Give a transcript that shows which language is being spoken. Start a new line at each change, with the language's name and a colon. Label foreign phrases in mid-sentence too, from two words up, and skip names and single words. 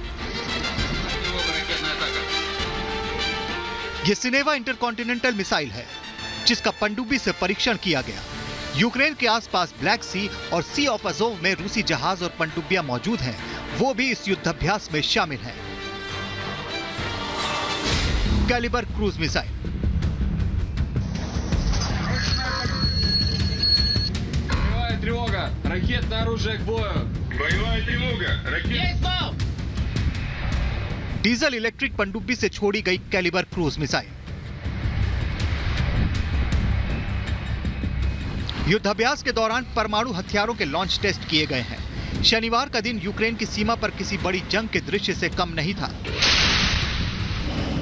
Hindi: यह सिनेवा इंटरकॉन्टिनेंटल मिसाइल है, जिसका पनडुब्बी से परीक्षण किया गया। यूक्रेन के आसपास ब्लैक सी और सी ऑफ अज़ोव में रूसी जहाज और पनडुब्बियां मौजूद हैं। वो भी इस युद्धाभ्यास में शामिल हैं। कैलिबर क्रूज मिसाइल।
Russian: Боевая тревога! Ракетное оружие к бою! Боевая тревога! Ракет...
English: diesel electric
Hindi: पनडुब्बी से छोड़ी गई कैलिबर क्रूज मिसाइल। युद्धाभ्यास के दौरान परमाणु हथियारों के
English: launch test
Hindi: किए गए हैं। शनिवार का दिन यूक्रेन की सीमा पर किसी बड़ी जंग के दृश्य से कम नहीं था।